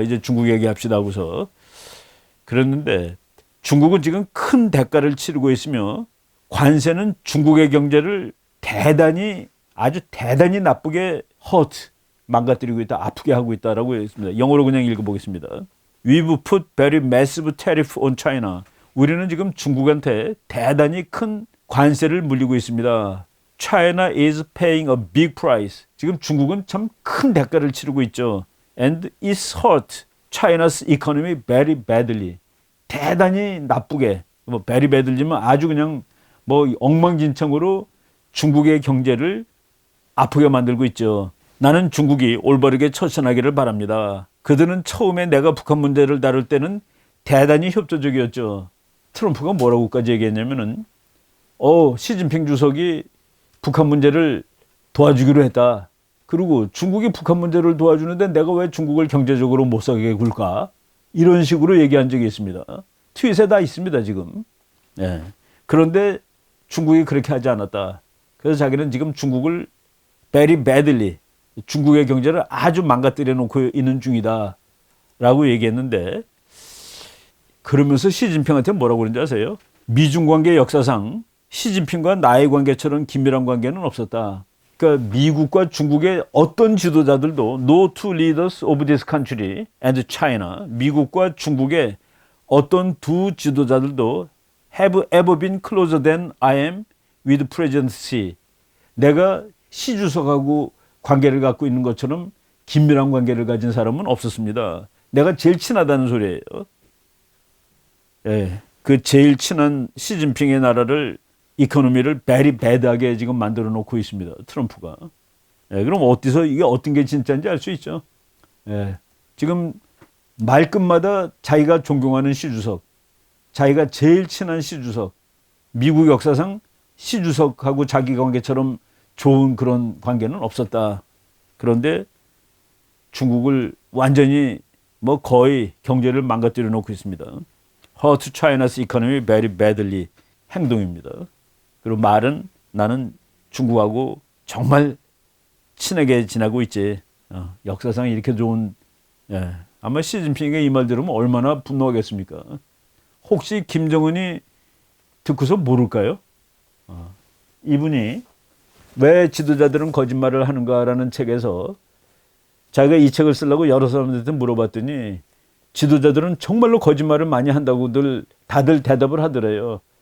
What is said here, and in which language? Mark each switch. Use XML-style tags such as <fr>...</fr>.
<ko>이제 중국 얘기합시다 하고서 그랬는데, 중국은 지금 큰 대가를 치르고 있으며 관세는 중국의 경제를 아주 대단히 나쁘게 망가뜨리고 있다, 아프게 하고 있다라고 했습니다. 영어로 그냥 읽어보겠습니다.</ko> <en>We've put very massive tariff on China.</en> <ko>우리는 지금 중국한테 대단히 큰 관세를 물리고 있습니다.</ko> <en>China is paying a big price.</en> <ko>지금 중국은 참 큰 대가를 치르고 있죠.</ko> <en>And it's hurt China's economy very badly.</en> <ko>대단히 나쁘게, 뭐</ko> <en>very badly</en> <ko>면 아주 그냥 뭐 엉망진창으로 중국의 경제를 아프게 만들고 있죠. 나는 중국이 올바르게 처신하기를 바랍니다. 그들은 처음에 내가 북한 문제를 다룰 때는 대단히 협조적이었죠. 트럼프가 뭐라고까지 얘기했냐면은, 시진핑 주석이 북한 문제를 도와주기로 했다. 그리고 중국이 북한 문제를 도와주는데 내가 왜 중국을 경제적으로 못 살게 굴까? 이런 식으로 얘기한 적이 있습니다. 트윗에 다 있습니다, 지금. 예. 그런데 중국이 그렇게 하지 않았다. 그래서 자기는 지금 중국을</ko> <en>very badly,</en> <ko>중국의 경제를 아주 망가뜨려 놓고 있는 중이다 라고 얘기했는데, 그러면서 시진핑한테 뭐라고 그러는지 아세요? 미중 관계 역사상 시진핑과 나의 관계처럼 긴밀한 관계는 없었다. 그러니까 미국과 중국의 어떤 지도자들도</ko> <en>no two leaders of this country and China,</en> <ko>미국과 중국의 어떤 두 지도자들도</ko> <en>have ever been closer than I am with President Xi.</en> <ko>내가 시 주석하고 관계를 갖고 있는 것처럼 긴밀한 관계를 가진 사람은 없었습니다. 내가 제일 친하다는 소리예요. 예, 그 제일 친한 시진핑의 나라를, 이코노미를 베리 배드하게 지금 만들어 놓고 있습니다, 트럼프가. 예, 그럼 어디서 이게 어떤 게 진짜인지 알 수 있죠. 예, 지금 말끝마다 자기가 존경하는 시 주석, 자기가 제일 친한 시 주석, 미국 역사상 시 주석하고 자기 관계처럼 좋은 그런 관계는 없었다. 그런데 중국을 완전히 뭐 거의 경제를 망가뜨려 놓고 있습니다.</ko> <en>Hurt China's economy very badly</en> <ko>행동입니다. 그리고 말은 나는 중국하고 정말 친하게 지내고 있지. 역사상 이렇게 좋은, 아마 시진핑의 이 말 들으면 얼마나 분노하겠습니까? 혹시 김정은이 듣고서 모를까요? 이분이 왜 지도자들은 거짓말을 하는가라는 책에서 자기가 이 책을 쓰려고 여러 사람들한테 물어봤더니, 지도자들은 정말로 거짓말을 많이 한다고들 다들 대답을 하더래요.</ko>